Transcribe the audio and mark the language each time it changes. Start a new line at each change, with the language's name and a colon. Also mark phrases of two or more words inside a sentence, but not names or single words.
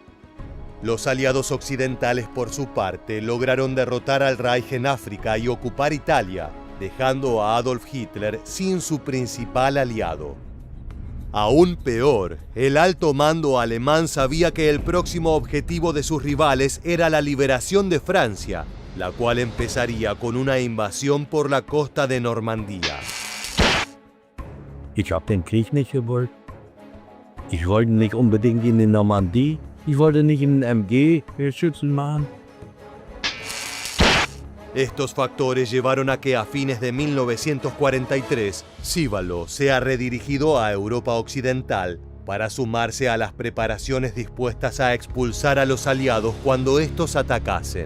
Spanish: Los aliados occidentales, por su parte, lograron derrotar al Reich en África y ocupar Italia, dejando a Adolf Hitler sin su principal aliado. Aún peor, el alto mando alemán sabía que el próximo objetivo de sus rivales era la liberación de Francia, la cual empezaría con una invasión por la costa de Normandía.
German: Ich habe den Krieg nicht gewollt. Ich wollte nicht unbedingt in die Normandie. Ich wollte nicht in den MG-Schützen machen.
Spanish: Estos factores llevaron a que a fines de 1943, Cívalo sea redirigido a Europa Occidental para sumarse a las preparaciones dispuestas a expulsar a los aliados cuando estos atacasen.